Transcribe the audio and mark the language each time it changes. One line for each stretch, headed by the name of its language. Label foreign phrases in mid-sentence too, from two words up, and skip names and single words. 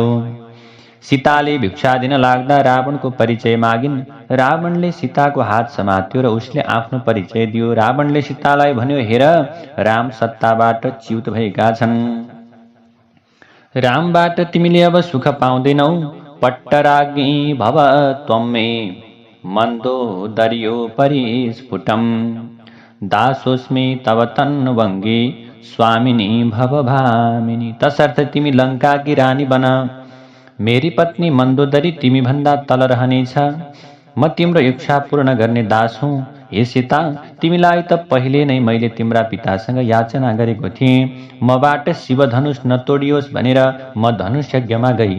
Nepali: सीताले भिक्षा दिन लाग्दा रावणको परिचय मागिन्। रावणले सीताको हात समात्यो र उसले आफ्नो परिचय दियो। रावणले सीतालाई भन्यो, हेर, राम सत्ताबाट च्युत भएका छन्। रामबाट तिमीले अब सुख पाउँदैनौ।
Sanskrit: पट्टराज्ञी भव त्वं मे मन्दोदर्यो परिस्फुटम् दासोऽस्मि तव तन्वङ्गे स्वामिनी भवभामिनी।
Nepali: तसर्थ तिमी लङ्काकी रानी बन, मेरी पत्नी मन्दोदरी तिमी भन्दा तल रहनेछ। म तिम्रो इच्छा पूर्ण गर्ने दास हुँ। हे सीता, तिमीलाई त पहिले नै मैले तिम्रा पितासँग याचना गरेको थिएँ, मबाट शिवधनुष नतोडियोस् भनेर म धनुष यज्ञमा गइन।